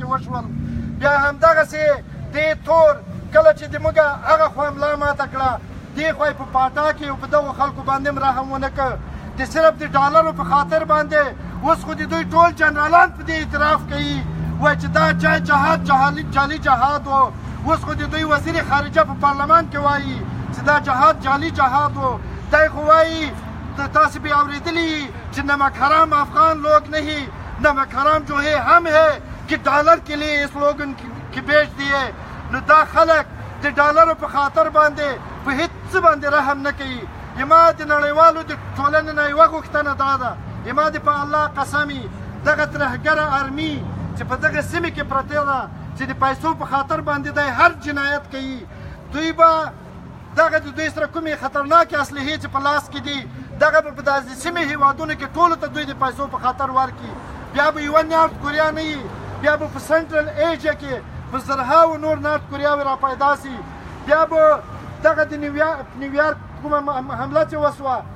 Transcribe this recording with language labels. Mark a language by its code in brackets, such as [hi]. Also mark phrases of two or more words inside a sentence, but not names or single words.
[ps] وشول بیا همدغسې دې تور کله چې د موږ هغه خوا ملا ماته کړه دې خوا یې په پاټا کې او په دغو خلکو باندې هم رحم ونه کړ د صرف د ډالرو په خاطر باندې اوس خو د دوی ټول جنرالان په دې اعتراف کوي وایي چې دا جهاد جعلي جهاد و اوس خو د دوی وزیر خارجه په پارلمان کې وایي چې دا جهاد جعلي جهاد و دی خو وایي تاسې به اورېدلي چې [ur] نمک حرام افغان لوگ نہیں نمک حرام جو ہے ہم ہے کہ ڈالر کے لیے اس لوگن کی بیچ دیے [ps] نو دا خلق د ډالرو په خاطر باندې په هېڅ څه باندې رحم نه کوي زما د نړیوالو د ټولنې نه یوه غوښتنه دا ده زما د په الله قسمي دغه ترهګره ارمي چې په دغه سیمې کې پرته ده چې د پیسو په خاطر باندې دی هر جنایت کوي دوی به دغه د دوی سره کومې خطرناکې اسلحې چې په لاس کې دي دغه به په داسې سیمې هېوادونو کې ټولو ته دوی د پیسو په خاطر ورکړي بیا به یوه نارت کوریا نه وي بیا به په سنټرل ایشیا کې په زرهاو نور نارت کوریاوې را پیدا سي بیا به دغه د نیویارک کومه حمله چې وسوه